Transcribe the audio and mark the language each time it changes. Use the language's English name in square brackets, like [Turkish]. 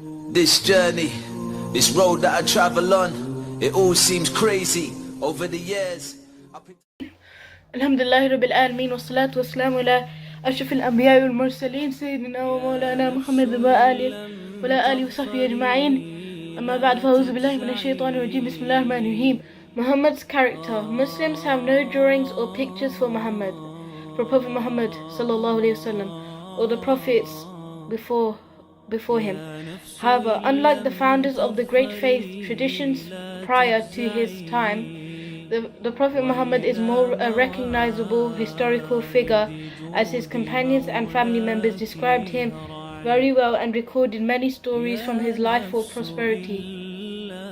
[English] This journey, this road that I travel on, it all seems crazy over the years. [Arabic] الحمد لله رب العالمين والصلاة والسلام على أشرف الأنبياء والمرسلين سيدنا ومولانا محمد وعلى آله وصحبه أجمعين. أما بعد فأعوذ بالله من الشيطان الرجيم. بسم الله الرحمن الرحيم. [English] Muhammad's character. Muslims have no drawings or pictures for Muhammad, for Prophet Muhammad sallallahu alaihi wasallam, or the prophets before him. However, unlike the founders of the great faith traditions prior to his time, the Prophet Muhammad is more a recognizable historical figure, as his companions and family members described him very well and recorded many stories from his life for posterity.